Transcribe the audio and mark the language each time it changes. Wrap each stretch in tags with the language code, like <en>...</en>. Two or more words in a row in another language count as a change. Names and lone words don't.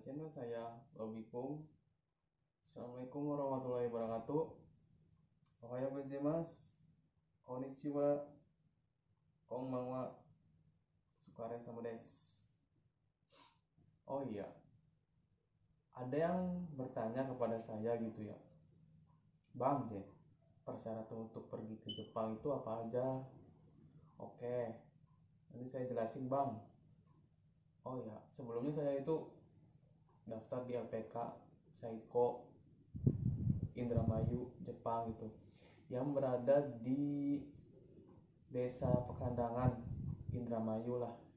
<ar>saya Lobikum. السلام عليكم ورحمة الله وبركاته.</ar> <ja>おはようございます。こんにちは. こんばんは. お疲れ様です.</ja> <id>Oh iya, ada yang bertanya kepada saya gitu ya, Bang J, persyaratan untuk pergi ke Jepang itu apa aja? Oke, nanti saya jelasin Bang. Oh ya, sebelumnya saya itu daftar di LPK Seiko Indramayu Jepang itu, yang berada di desa Pekandangan Indramayu lah.</id>